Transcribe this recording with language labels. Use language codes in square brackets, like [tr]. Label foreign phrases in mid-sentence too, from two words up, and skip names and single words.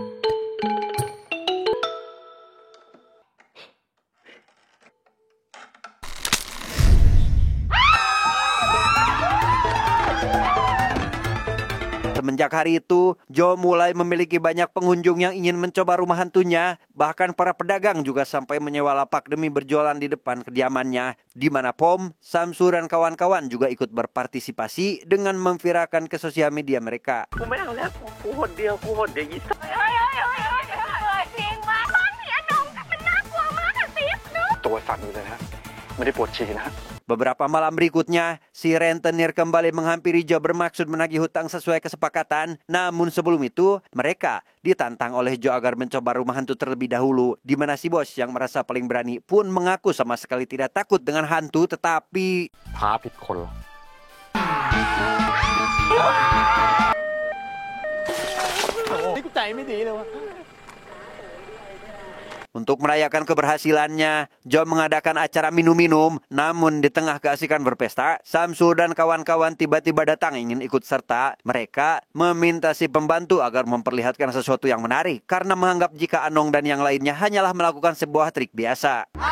[id] Semenjak hari itu, Jo mulai memiliki banyak pengunjung yang ingin mencoba rumah hantunya. Bahkan para pedagang juga sampai menyewa lapak demi berjualan di depan kediamannya. Di mana Pom, Samsul dan kawan-kawan juga ikut berpartisipasi dengan memviralkan ke sosial media mereka. [th] จริงมากตอนนี้อนงมันน่ากลัวมากอะติ๊บเนาะ ตัวสั่นอยู่เลยนะ ไม่ได้ปวดฉี่นะ [id] Beberapa malam berikutnya, si rentenir kembali menghampiri Jo bermaksud menagih hutang sesuai kesepakatan. Namun sebelum itu, mereka ditantang oleh Jo agar mencoba rumah hantu terlebih dahulu. Di mana si bos yang merasa paling berani pun mengaku sama sekali tidak takut dengan hantu, tetapi... [th] พาผิดคนเหรอ นี่กูใจไม่ดีเลยวะ [id] Untuk merayakan keberhasilannya, Jo mengadakan acara minum-minum. Namun di tengah keasikan berpesta, Samsul dan kawan-kawan tiba-tiba datang ingin ikut serta. Mereka meminta si pembantu agar memperlihatkan sesuatu yang menarik karena menganggap jika Anong dan yang lainnya hanyalah melakukan sebuah trik biasa.